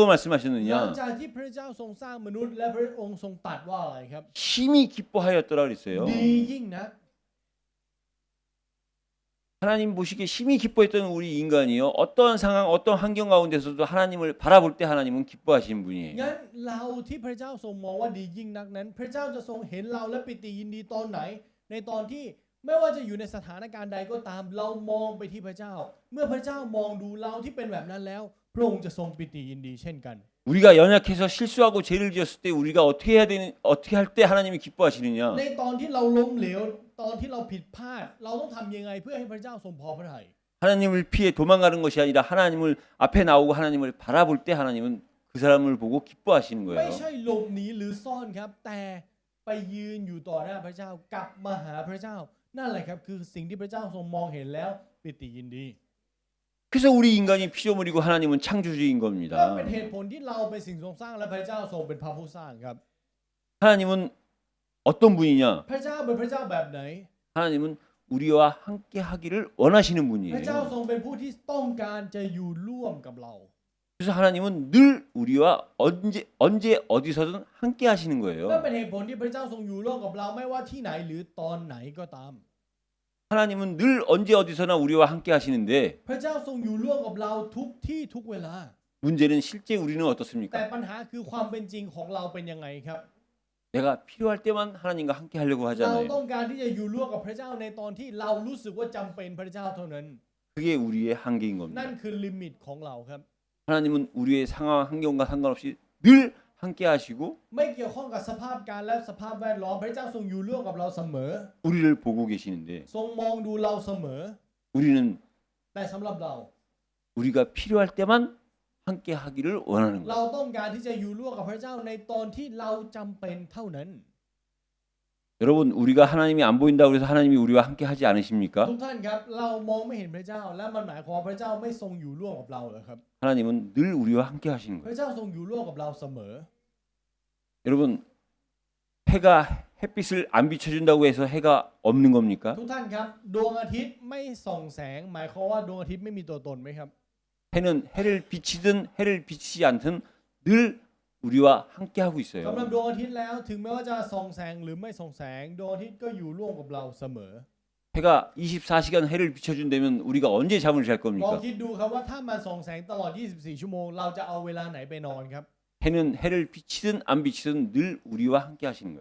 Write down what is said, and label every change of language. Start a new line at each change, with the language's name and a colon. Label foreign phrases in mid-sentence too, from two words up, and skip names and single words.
Thai: หลัง
Korean: 말씀하셨느냐?
Thai: จากที่พระเจ้าทรงสร้างมนุษย์และพระองค์ทรงตรัสว่าอะไรครับ
Korean: 심히 기뻐하였더라 그랬어요.
Thai: ดียิ่งนัก
Korean: 하나님 보시기에 심히 기뻐했던 우리 인간이요. 어떠한 상황, 어떤 환경 가운데서도 하나님을 바라볼 때 하나님은 기뻐하시는 분이에요.
Thai: งั้นเราที่พระเจ้าทรงมองว่าดียิ่งนักนั้น พระเจ้าจะทรงเห็นเราและปิติยินดีตอนไหน ในตอนที่ไม่ว่าจะอยู่ในสถานการณ์ใดก็ตามเรามองไปที่พระเจ้า เมื่อพระเจ้ามองดูเราที่เป็นแบบนั้นแล้ว พระองค์จะทรงปิติยินดีเช่นกัน
Korean: 우리가 연약해서 실수하고 죄를 지었을 때 우리가 어떻게 할 때 하나님이 기뻐하시느냐?
Thai: ในตอนที่เราล้มเหลวตอนที่เราผิดพลาด เราต้องทำยังไงเพื่อให้พระเจ้าทรงพอพระทัย
Korean: 하나님을 피해 도망가는 것이 아니라 하나님을 앞에 나오고 하나님을 바라볼 때 하나님은 그 사람을 보고 기뻐하시는
Thai: ไม่
Korean: 거예요.
Thai: ใช่หลบหนีหรือซ่อนครับ แต่ไปยืนอยู่ต่อหน้าพระเจ้ากลับมาหาพระเจ้า นั่นแหละครับคือสิ่งที่พระเจ้าทรงมองเห็นแล้วปิติยินดี
Korean: 그래서 우리 인간이 피조물이고 하나님은 창조주인
Thai: นั่น
Korean: 겁니다.
Thai: เป็นเหตุผลที่เราเป็นสิ่งทรงสร้างและพระเจ้าทรงเป็นพระผู้สร้างครับ
Korean: 하나님은 어떤 분이냐?
Thai: พระเจ้าเป็นพระเจ้าแบบไหน
Korean: 하나님은 우리와 함께 하기를 원하시는
Thai: พระเจ้า
Korean: 분이에요.
Thai: ทรงเป็นผู้ที่ต้องการจะอยู่ร่วมกับเรา
Korean: 그래서 하나님은 늘 우리와 언제 어디서든 함께 하시는
Thai: นั่น
Korean: 거예요.
Thai: เป็นเหตุผลที่พระเจ้าทรงอยู่ร่วมกับเราไม่ว่าที่ไหนหรือตอนไหนก็ตาม
Korean: 하나님은 늘 언제 어디서나 우리와 함께 하시는데
Thai: พระเจ้าทรงอยู่ร่วมกับเราทุกที่ทุกเวลา
Korean: 문제는 실제 우리는
Thai: แต่
Korean: 어떻습니까?
Thai: ปัญหาคือความเป็นจริงของเราเป็นยังไงครับ
Korean: 내가 필요할 때만 하나님과 함께 하려고
Thai: เรา
Korean: 하잖아요.
Thai: ต้องการที่จะอยู่ร่วมกับพระเจ้าในตอนที่เรารู้สึกว่าจำเป็นพระเจ้าเท่านั้น
Korean: 그게 우리의 한계인
Thai: นั่น
Korean: 겁니다.
Thai: คือลิมิตของเราครับ
Korean: 하나님은 우리의 상황 환경과 상관없이 늘 함께 하시고
Thai: ไม่เกี่ยวข้องกับสภาพการและสภาพแวดล้อมพระเจ้าทรงอยู่ร่วมกับเราเสมอ
Korean: 우리를 보고 계시는데
Thai: ทรงมองดูเราเสมอ
Korean: 우리는
Thai: แต่สำหรับเรา
Korean: 우리가 필요할 때만 함께 하기를 원하는
Thai: เรา
Korean: 거예요.
Thai: ต้องการที่จะอยู่ร่วมกับพระเจ้าในตอนที่เราจำเป็นเท่านั้น
Korean: 여러분 우리가 하나님이 안 보인다고 해서 하나님이 우리와 함께 하지 않으십니까?
Thai: ทุกท่านครับเรามองไม่เห็นพระเจ้าและมันหมายความว่าพระเจ้าไม่ทรงอยู่ร่วมกับเราเหรอครับ
Korean: 하나님은 늘 우리와 함께 하시는
Thai: พ
Korean: 거예요.
Thai: ระเจ้าทรงอยู่ร่วมกับเราเสมอ
Korean: 여러분 해가 햇빛을 안 비춰준다고 해서 해가 없는 겁니까?
Thai: ทุกท่านครับดวงอาทิตย์ไม่ส่องแสง หมายความว่าดวงอาทิตย์ไม่มีตัวตนไหมครับ
Korean: 해는 해를 비치든 해를 비치지 않든 늘 우리와 함께 하고
Thai: สำ
Korean: 있어요.
Thai: หรับดวงอาทิตย์แล้วถึงแม้ว่าจะส่องแสงหรือไม่ส่องแสงดวงอาทิตย์ก็อยู่ร่วมกับเราเสมอ
Korean: 해가 24시간 해를 비춰준다면 우리가 언제 잠을 잘
Thai: ลอง
Korean: 겁니까?
Thai: คิดดูครับว่าถ้ามันส่องแสงตลอด 24 ชั่วโมง เราจะเอาเวลาไหนไปนอนครับ
Korean: 해는 해를 비치든 안 비치든 늘 우리와 함께 하시는 거예요.